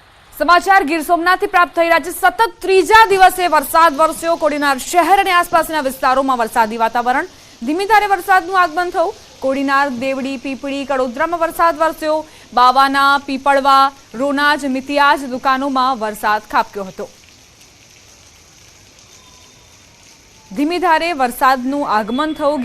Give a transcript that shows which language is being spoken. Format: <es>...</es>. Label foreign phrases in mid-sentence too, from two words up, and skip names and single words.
<gu>સમાચાર ગીર સોમનાથ પ્રાપ્ત થઈ રહ્યા છે। સતત ત્રીજા દિવસે વરસાદ વરસ્યો। कोડીનાર शहर અને આસપાસના વિસ્તારોમાં વરસાદી વાતાવરણ। ધીમી ધારે વરસાદનું આગમન થયું। કોડીનાર, દેવડી, પીપળી, કડોદરામાં વરસાદ વરસ્યો। બાવાના, પીપળવા, રોનાજ, મિતિયાજ દુકાનોમાં વરસાદ ખાબક્યો હતો। ધીમી ધારે વરસાદનું આગમન થયું।</gu>